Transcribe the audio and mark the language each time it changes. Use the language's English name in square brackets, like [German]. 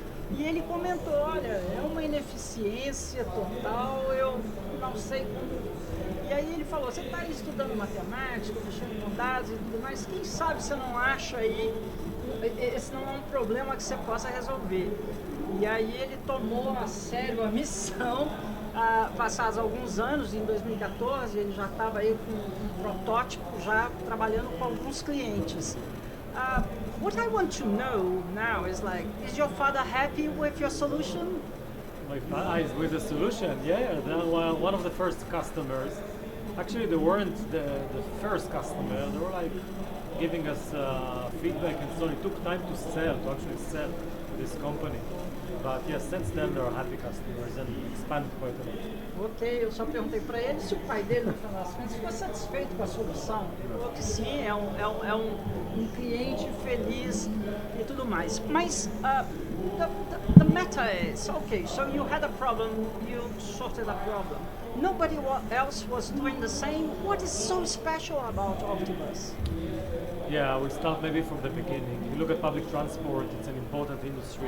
[Portuguese] E ele comentou, olha, é uma ineficiência total, eu não sei como. E aí ele falou, você está aí estudando matemática, mexendo com dados e tudo mais, quem sabe você não acha aí, esse não é um problema que você possa resolver. E aí ele tomou a sério a missão, passados alguns anos, em 2014, ele já estava aí com um protótipo, já trabalhando com alguns clientes. [English] What I want to know now is like, is your father happy with your solution? My father is with the solution. Yeah, they were one of the first customers. Actually, they weren't the first customer. They were like giving us feedback, and so it took time to actually sell to this company. But yes, since then they are happy customers and expanded quite a lot. [Portuguese] Ok, eu só perguntei para ele se o pai dele, no final das contas, ficou satisfeito com a solução. Ele falou que sim, é um cliente feliz e tudo mais. Mas [English] the matter is, okay, so you had a problem, you sorted a problem. Nobody else was doing the same. What is so special about Optimus? Yeah, we start maybe from the beginning. You look at public transport, it's an important industry.